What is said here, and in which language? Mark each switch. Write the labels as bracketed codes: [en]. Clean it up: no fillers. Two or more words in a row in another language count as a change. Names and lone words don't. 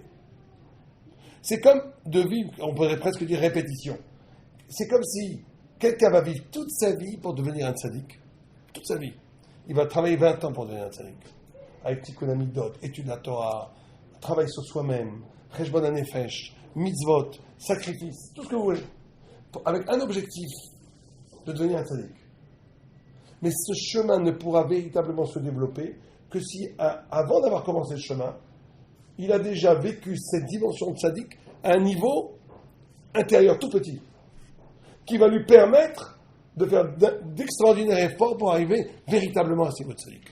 [fr] C'est comme de vivre, on pourrait presque dire répétition. C'est comme si quelqu'un va vivre toute sa vie pour devenir un tzaddik. Toute sa vie. Il va travailler 20 ans pour devenir un tzaddik. Avec [he] תיקון המידות, [fr] étude de la Torah, travail sur soi-même, [he] חשבון הנפש, מצוות, [fr] sacrifice, tout ce que vous voulez. Avec un objectif, de devenir un tzaddik. Mais ce chemin ne pourra véritablement se développer que si, avant d'avoir commencé le chemin, il a déjà vécu cette dimension de tzaddik à un niveau intérieur tout petit, qui va lui permettre de faire d'extraordinaires efforts pour arriver véritablement à ce niveau de tzaddik.